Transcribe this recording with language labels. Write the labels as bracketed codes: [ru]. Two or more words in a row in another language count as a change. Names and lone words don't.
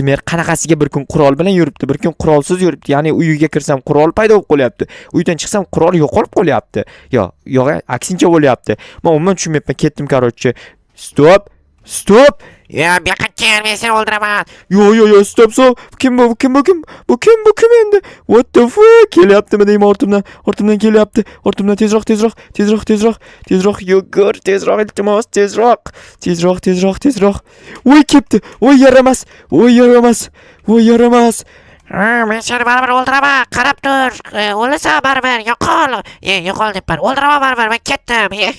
[uz] Mer qanaqasiga bir kun qurol bilan yuribdi, bir kun qurolsiz yuribdi. Ya'ni uyiga kirsam qurol paydo bo'lib qolyapti. Uydan chiqsam qurol yo'qolib qolyapti. Yo'q, aksincha bo'lyapti. Men umuman tushunmayapman. Ketdim qarochi. Stop. Ya, bu yoqqa kel, men seni o'ldiraman. Yo, stop. Kim bu? Bu kim endi? [en] What the fuck? [uz] Kelyaptimi deyman ortimdan kelyapti. Ortimdan tezroq. Yugur, tezroq, iltimos, tezroq. Voy, kelibdi. Voy, yaramas. Men seni baribir o'ldiraman. Qarab tur. O'lasan baribir. Yo'qol debman. O'ldiraman baribir. Men ketdim.